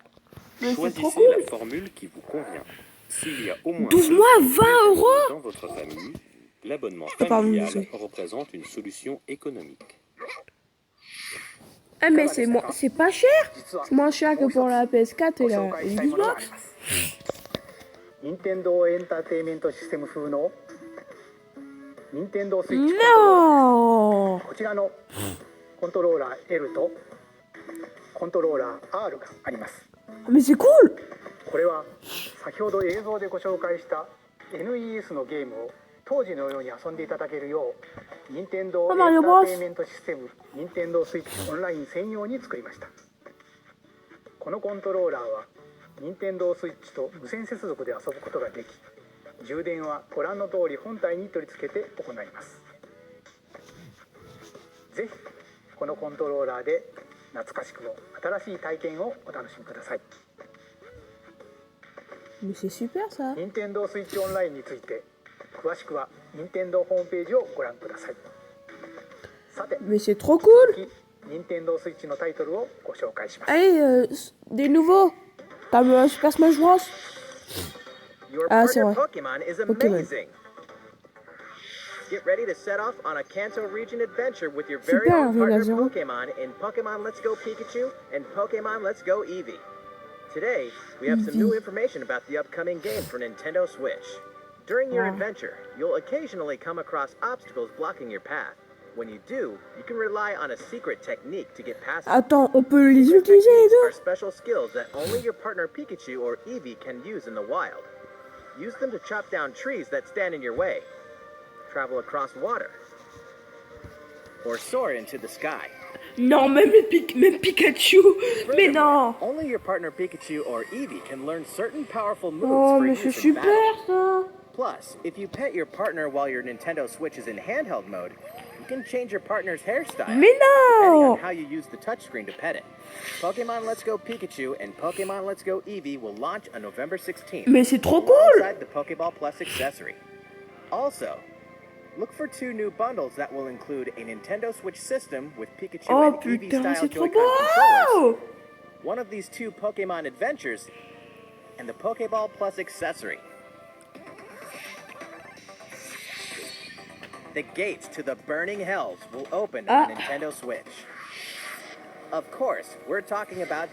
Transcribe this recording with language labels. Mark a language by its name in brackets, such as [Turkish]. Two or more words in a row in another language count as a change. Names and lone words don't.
[French] Mais c'est trop Choisissez cool. la formule qui vous convient. S'il y a au moins 12 mois, 20 € dans votre famille, l'abonnement pardon, familial désolé. représente une solution économique. Ah mais c'est pas cher. C'est moins cher que pour la PS4 et la Xbox. [Japanese] 任天堂エンターテインメントシステム風の任天堂スイッチ [French] Non. [Japanese] こちらのコントローラー L とコントローラー R があります。 [French] Mais c'est cool. [Japanese] これは先ほど映像でご紹介した NES のゲームを当時のように遊んでいただけるよう任天堂エンターテインメントシステム任天堂スイッチオンライン専用に作りました。このコントローラーは任天堂スイッチと無線接続で遊ぶことができ、充電はご覧の通り本体に取り付けて行います。ぜひこのコントローラーで懐かしくも新しい体験をお楽しみください。 [French] Mais c'est super ça. [Japanese] 任天堂スイッチオンラインについて詳しくは任天堂ホームページをご覧ください。さて、 [French] Mais c'est trop cool. [Japanese] 続き任天堂スイッチのタイトルをご紹介します。 [French] Allez, des nouveaux. Comme Super Smash Bros. [English] Your [French] Ah, c'est [English] partner [French] vrai. [English] Pokemon is [French] Pokémon. [English] amazing. Get ready to set off on a Kanto region adventure with your very [French] Super, [English] own partner [French] Zéro. [English] Pokemon in Pokemon Let's Go Pikachu and Pokemon Let's Go Eevee. Today, we have some new information about the upcoming game for Nintendo Switch. During your Ah. adventure, you'll occasionally come across obstacles blocking your path. When you do, you can rely on a secret technique to get past them. [French] Attends, on peut les [English] Secret [French] utiliser les [English] techniques are [French] deux. [English] special skills that only your partner Pikachu or Eevee can use in the wild. Use them to chop down trees that stand in your way, travel across water, or soar into the sky. [French] Non, même Pikachu. Mais non. [English] Only your partner Pikachu or Eevee can learn certain powerful moves [French] Oh, [English] for [French] mais [English] use [French] c'est [English] in battle. [French] super ça. [English] Plus, if you pet your partner while your Nintendo Switch is in handheld mode, can change your partner's hairstyle [French] Mais [English] depending [French] non! [English] on how you use the touchscreen to pet it. Pokemon Let's Go Pikachu and Pokemon Let's Go Eevee will launch on November 16th. [French] Mais c'est trop cool! [English] Alongside the Pokeball Plus accessory. Also, look for 2 new bundles that will include a Nintendo Switch system with Pikachu [French] Oh [English] and Eevee [French] putain, [English] style [French] c'est trop [English] Joy-Con controllers, [French] beau! [English] one of these 2 Pokemon adventures, and the Pokeball Plus accessory. The gates to the burning hells will open on Nintendo Switch. Of course, we're talking about